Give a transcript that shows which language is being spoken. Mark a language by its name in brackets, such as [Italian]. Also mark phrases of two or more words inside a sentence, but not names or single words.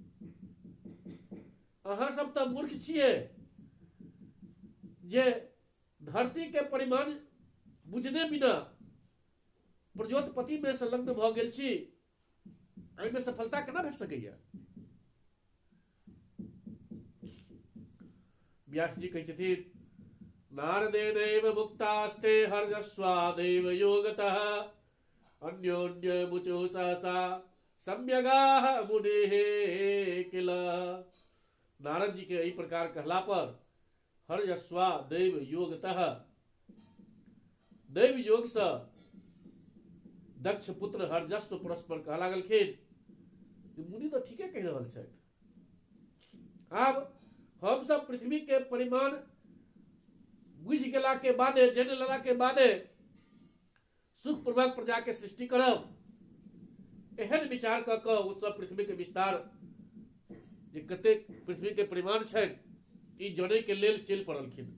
[Maithili] अहाँ सब तो मूर्ख छिए जे धरती के परिमाण बुझने बिना प्रजोतपति में संलग्न भ गेल छी, एहि में सफलता केना भेट सकैया? व्यास जी कहै छथिन, [Sanskrit] नारदेनैव मुक्तास्ते हर्षस्वादेव योगतः, अन्योन्यमुचो सहसा सम्यगाः मुनेः किल। [Maithili] नारद जी के एहि प्रकार कहला पर [Sanskrit] हर्षस्वा दैव योगतः, [Maithili] दैव योग से दक्ष पुत्र हर्षस्व परस्पर कह लागलखिन, मुनि तो ठीके कह रहल छथि। आब हम सब पृथ्वी के परिमाण बुझ गेला के बादे, जान लेला के बादे सुख पूर्वक प्रजा के सृष्टि करब। एहन विचार क के उस सब पृथ्वी के विस्तार जे कते पृथ्वी के परिमाण छै ई जाने के लेल चल पड़लखिन।